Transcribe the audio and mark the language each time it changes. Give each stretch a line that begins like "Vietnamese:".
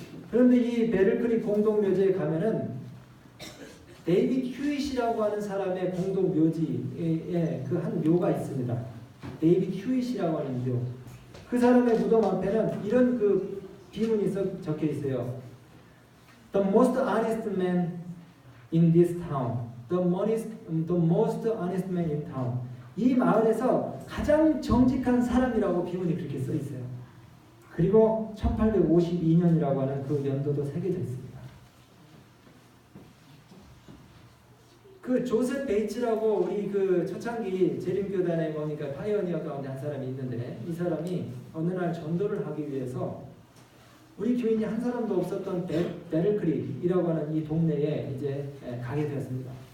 Korean: 그런데 이 베를크릭 공동묘지에 가면은 데이빗 휴잇이라고 하는 사람의 공동묘지에 그 한 묘가 있습니다. 데이빗 휴잇이라고 하는 묘. 그 사람의 무덤 앞에는 이런 그 비문이 적혀 있어요.
English: The most honest man in this town. The most honest man in town.
Korean: 이 마을에서 가장 정직한 사람이라고 비문이 그렇게 써 있어요. 그리고 1852년이라고 하는 그 연도도 새겨져 있습니다. 그 조셉 베이츠라고 우리 그 초창기 재림교단의 뭡니까 파이어니어 가운데 한 사람이 있는데 이 사람이 어느 날 전도를 하기 위해서 우리 교인이 한 사람도 없었던 베를크릭이라고 하는 이 동네에 이제 가게 되었습니다.